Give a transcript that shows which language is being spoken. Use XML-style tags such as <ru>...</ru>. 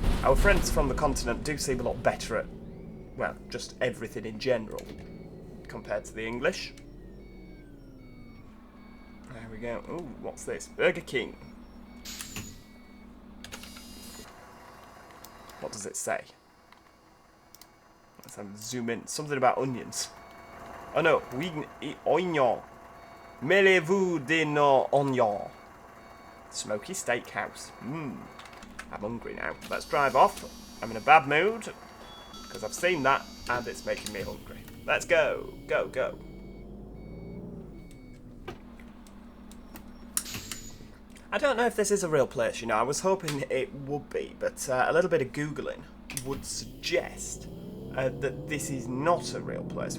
<en>Our friends from the continent do seem a lot better at, well, just everything in general, compared to the English. There we go. Oh, what's this? Burger King. What does it say? Let's zoom in. Something about onions. Oh no,</en> <fr>oui, oignon. Mêlez-vous de nos oignons.</fr> <en>Smoky Steakhouse. I'm hungry now. Let's drive off. I'm in a bad mood because I've seen that and it's making me hungry. Let's go. Go, go. I don't know if this is a real place, you know. I was hoping it would be, but a little bit of Googling would suggest that this is not a real place.</en>